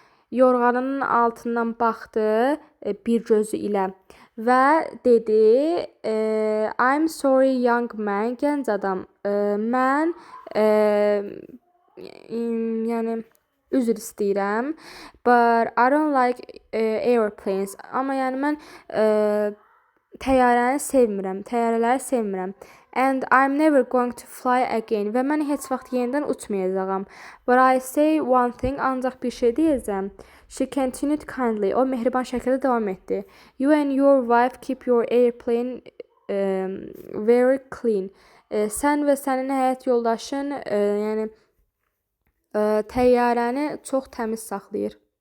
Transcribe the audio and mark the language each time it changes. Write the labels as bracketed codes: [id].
[az] yorğanın altından baxdı bir gözü ilə və dedi, [en] I'm sorry young man, [az] gənc adam, mən yəni üzr istəyirəm, [en] but I don't like airplanes, [az] amma yəni mən təyyarələri sevmirəm. [en] And I'm never going to fly again. [az] Və mən heç vaxt yenidən uçmayacağam. [en] But I say one thing, [az] ancaq bir şey deyəcəm. [en] She continued kindly. [az] O mehriban şəkildə davam etdi. [en] You and your wife keep your airplane very clean. [az] Sən və sənin həyat yoldaşın yəni təyyarəni çox təmiz saxlayır.